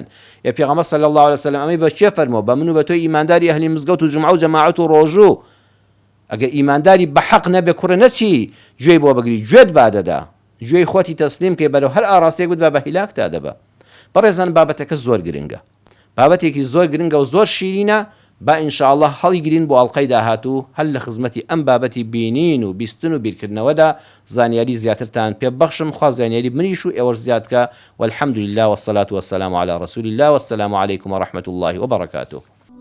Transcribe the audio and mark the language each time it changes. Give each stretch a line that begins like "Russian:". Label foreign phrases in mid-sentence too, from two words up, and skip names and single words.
Central Kurdish: یا پێغەمبەر
Arabic: صلی الله علیه وسلم
Central Kurdish: ئەمەی بە چێ فەرمووە؟ بە من و بە تۆی ئیمانداری ئەهلی مزگەوت و جومعە و جەماعەت و ڕۆژوو، ئەگەر ئیمانداری بەحەق نەبێ کوڕە نەچی گوێی بۆ بگری، گوێت بادەدا، گوێی خۆتی تەسلیم کەی بەرەو هەر ئاراستەیەک بت بە هیلاکتا دەبە. بەڕێزان بابەتەکە زۆر گرنگە، بابەتێکی زۆر گرنگە و زۆر شیرینە. با ئینشاءالله هەڵی گرین بۆ ئەڵقەی داهاتوو هەر لە خزمەتی ئەم بابەتی بینین و بیستن و بیرکردنەوەدا زانیاری زیاترتان پێ بەخشم، خوا زانیاری منیش و ئێوەش زیاد بکە.
Arabic: والحەمد لله والصلاة والسلام على رسول الله والسلام عليكم ورحمة الله وبركاته.